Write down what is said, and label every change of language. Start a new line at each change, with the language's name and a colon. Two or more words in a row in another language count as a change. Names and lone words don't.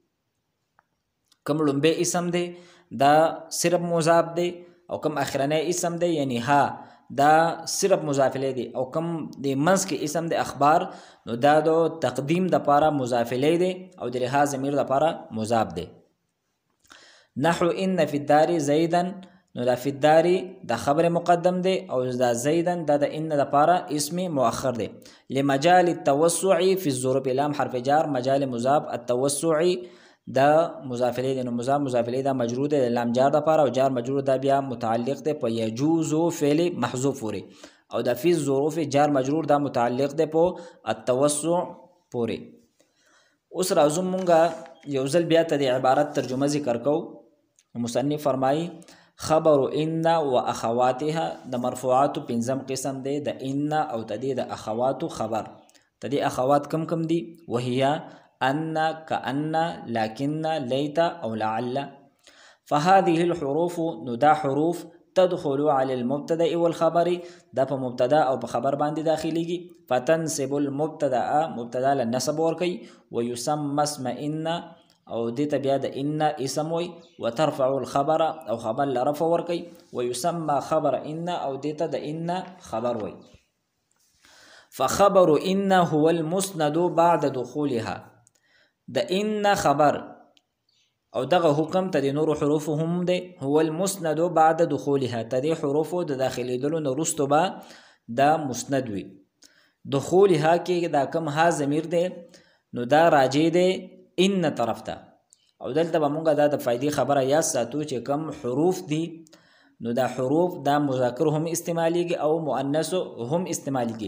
Pashto: کم لومبه اسم دی دا صرف مضاف دی، او کم اخرنی اسم دی یعنی ها دا صرف مضاف الیه دی، او کم د منځ کې اسم دی اخبار نو دا د تقدیم د پاره مضاف الیه دی، او د ها ضمیر د پاره مضاف دی. نحو
Arabic: ان فی الدار زیدا،
Pashto: نو دا
Arabic: فی الدار
Pashto: دا خبر مقدم دی، او دا زیدن دا د ان د پاره اسم مؤخر دی.
Arabic: لمجال التوسع فی الظروف،
Pashto: لام حرف جار، مجال مضاف، التوسع دا مضاف الیه دی، نو مضاف الیه دا مجرور دی لام جار د پاره، او جار مجرور دا بیا متعلق دی په یجوز فعل محذوف پوری، او دا
Arabic: فی الظروف
Pashto: جار مجرور دا متعلق دی په التوسع پوری. اوس راځو مونږه یو ځل بیا ته د عبارت ترجمه ذکر کو. مصنف فرمای
Arabic: خبر ان و اخواتها
Pashto: د مرفوعات پنځم قسم دی، د ان او تدی د اخوات خبر. تدی اخوات کم دی؟
Arabic: وهي ان، كأن، لكن، ليت
Pashto: او لعل.
Arabic: فهذه الحروف ندا حروف تدخل على المبتدا والخبر،
Pashto: دا په مبتدا او په خبر باندې داخليږي.
Arabic: فتنسب المبتدا،
Pashto: مبتدا له نسب ورکي،
Arabic: ويسمى اسم ان،
Pashto: او دیتا بیا د ان اسم وی،
Arabic: وترفع الخبر
Pashto: او خبر لرفع ورکی،
Arabic: ويسمى خبر ان،
Pashto: او دیتا د ان خبر وی.
Arabic: فخبر ان هو المسند بعد دخولها،
Pashto: د ان خبر او دغه حکم ته د نور حروف هم دی،
Arabic: هو المسند بعد دخولها،
Pashto: ته د حروف د داخلي دلو نورستو با دا مسند وی. دخولها کې دا کم ها ضمیر دی نو دا راجع دی ان طرف ته، او دلته به مونږه دا د فائدې خبره یا ساتو چې کم حروف دي نو دا حروف دا مذکر هم استعمالیږي او مؤنث هم استعمالیږي.